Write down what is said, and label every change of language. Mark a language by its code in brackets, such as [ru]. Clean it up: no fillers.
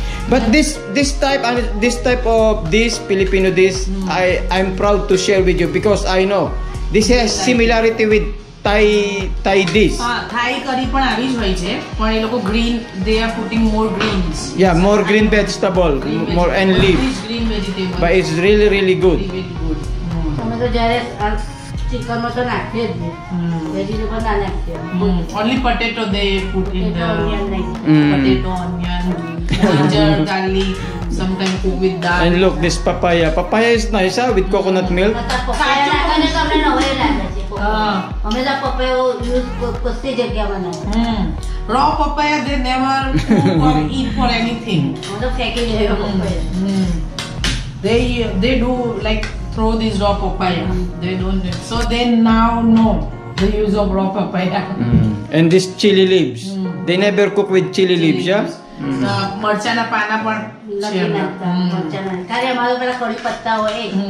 [en] But this type of this Filipino dish, I'm proud to share with you because I know this has similarity with Thai dish. [gu] Thai curry પણ આવી જ હોય છે પણ એ લોકો green, [en] they are putting more greens. Yeah, more green vegetable, more and leaf. Green vegetable. But it's really good. Very good. [gu] અમે તો જ્યારે ચિકનમાં તો નાખીએ જ નહીં વેજીટેબલ ના નાખીએ [en] Only potato they put in the [gu] onion નાખીએ [en] potato, onion, ginger, garlic, sometimes cook with dal. And look, this papaya. Papaya is nice, huh? With coconut milk. [gu] પપૈયા નાખે ને તો અમને નવાઈ લાગે છે હા. અમે તો પપૈયો યુઝ કશી જગ્યામાં ના [en] Raw papaya they never cook or eat for anything. [gu] અમે તો ફેંકી દઈએ પપૈયા [en] They do like throw this raw papaya. They don't. So they now know the use of raw papaya. And this chili leaves. They never cook with chili leaves, yeah? [gu] મરચાના પાના પણ છે નથી નાખતા મરચાં ખાલી અમારો પેલા કઢી પત્તા હોય એ